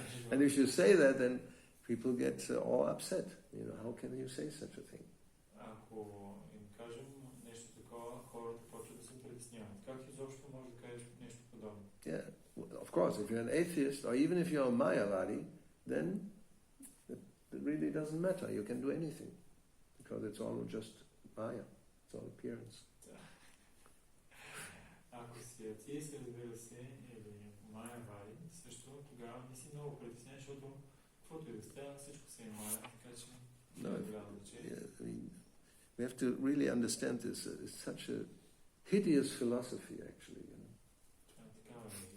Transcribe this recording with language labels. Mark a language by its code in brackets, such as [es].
[en] And if you say that, then people get all upset. You know, how can you say such a thing? [bg] Ако им кажем нещо такова, хората почват да се притесняват. Как изобщо може да кажеш нещо подобно? [en] Yeah, of course, if you're an atheist, or even if you're a Mayavadi, then it really doesn't matter. You can do anything. Because it's all just Maya. It's all appearance. [bg] Ако си атеист, разбира се, или Майавади, също тогава не си много притеснен, защото каквото и да става, всичко се е Мая, така че не е голямо значение. [en] We have to really understand this. It's such a hideous philosophy, actually. You know?